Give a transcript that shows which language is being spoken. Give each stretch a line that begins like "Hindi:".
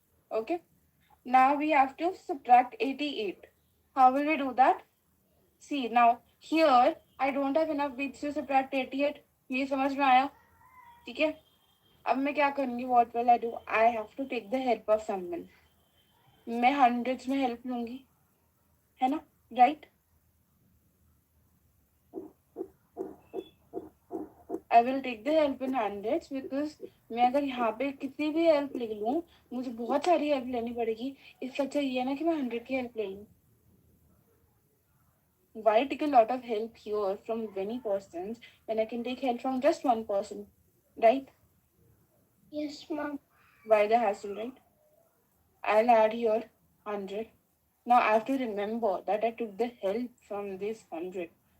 English: Okay. Now we have to subtract 88. How will we do that? See, now here I don't have enough bits to subtract 88.
Hindi: ये समझ में आया? ठीक है? अब मैं क्या करूँगी?
English: What will I do? I have to take the help of someone.
Hindi: मैं hundreds में help लूँगी, है ना? Right?
English: I will take the help in hundreds because
Hindi: मैं अगर यहाँ पे कितनी भी हेल्प ले लूँ मुझे बहुत सारी हेल्प लेनी पड़ेगी. इससे अच्छा ये है ना कि मैं 100 की हेल्प ले लूँ.
English: Why take a lot of help here from many persons when I can take help from just one person, right? Yes, ma'am. Why the hassle, right? I'll add here 100. Now I have to remember that I took the help from this 100.